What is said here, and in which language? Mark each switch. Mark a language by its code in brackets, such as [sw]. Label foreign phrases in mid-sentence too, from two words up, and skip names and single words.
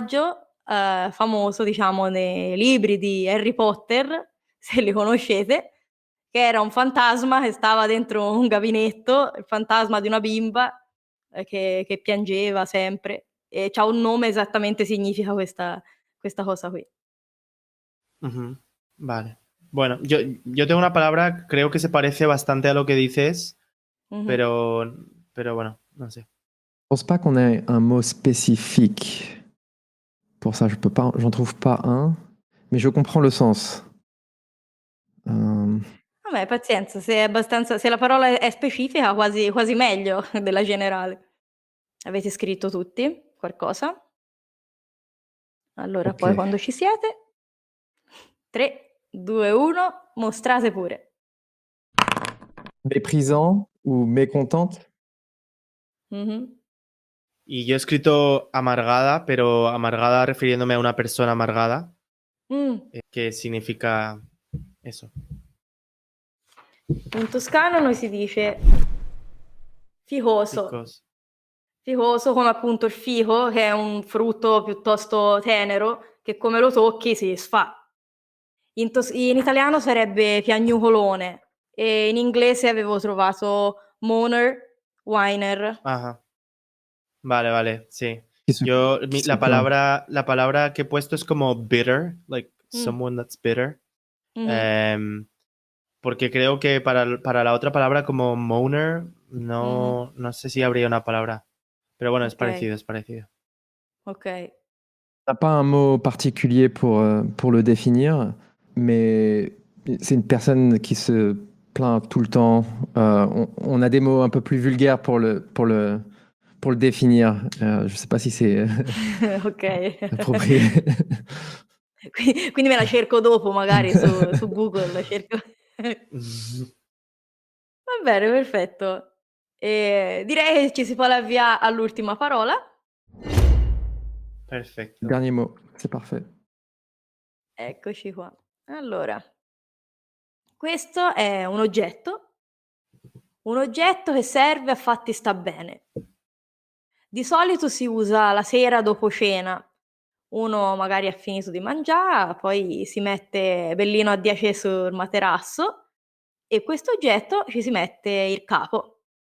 [it] personaggio, famoso diciamo nei libri di Harry Potter, se li conoscete, che era un fantasma che stava dentro un gabinetto, il fantasma di una bimba, che piangeva sempre e c'ha un nome esattamente significa questa cosa qui. [es] Ujú. Vale. Bueno, yo tengo una palabra, creo que se parece bastante a lo que dices, Mh-mh. pero, pero bueno, no sé. [fr] je pense pas qu'on ait un mot spécifique pour ça. Je peux pas, j'en trouve pas un, mais je comprends le sens. Euh, [it] Vabbè pazienza, se la parola è specifica quasi meglio della generale. Avete scritto tutti qualcosa? Allora ok. poi quando ci siete 3, 2, 1, mostrate pure. [fr] Méprisant ou mécontente? Mhm. [es] Y yo he escrito amargada, pero amargada refiriéndome a una persona amargada, Mm. que significa eso. [it] In toscano noi si dice ficoso. [es] Chicos. [it] Ficoso come appunto il fico, che è un frutto piuttosto tenero, che come lo tocchi si sfà. In italiano sarebbe piagnucolone e in inglese avevo trovato [en] moaner, whiner. [es] Ajá. Vale, vale, sí. [fr] Qui se, [es] Yo, [fr] qui se [es] la [fr] plaint. [es] palabra que he puesto es como [en] bitter, like Mm. someone that's bitter. Mhm. [es] Porque creo que para la otra palabra como moaner, no, no sé si habría una palabra. Pero bueno, es [fr] Ok, [es] parecido, es parecido. [fr] ok. On n'a pas un mot particulier pour le définir, mais c'est une personne qui se plaint tout le temps. On a des mots un peu plus vulgaires pour le définir. Je ne sais pas si c'est Ok. approprié. [it] Quindi me la cerco dopo, magari su Google. La cerco. Va bene, perfetto. Direi che ci si può avviare all'ultima parola. [es] Perfecto. [fr] Dernier mot, c'est parfait. [it] Eccoci qua. Allora, questo è un oggetto che serve a fatti sta bene. Di solito si usa la sera dopo cena. Uno magari ha finito di mangiare, poi si mette bellino a 10 sul materasso e questo oggetto ci si mette il capo.